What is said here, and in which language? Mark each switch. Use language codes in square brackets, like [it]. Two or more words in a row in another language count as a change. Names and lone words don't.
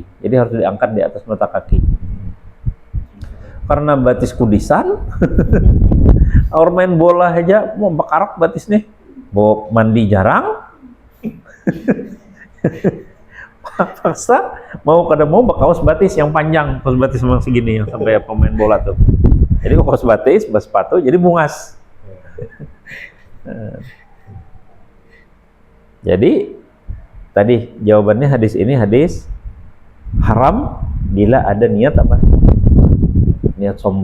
[id] Jadi harus diangkat di atas mata kaki. Karena batis kudisan, orang main bola aja mau [bjn] bakarak batis [id] nih, mau mandi jarang. Paksa mau kaos batis yang panjang, kaos batis memang segini yang sampai pemain bola tuh. Jadi kaos batis, sepatu jadi bungas. Jadi tadi jawabannya hadis ini hadis haram bila ada niat apa?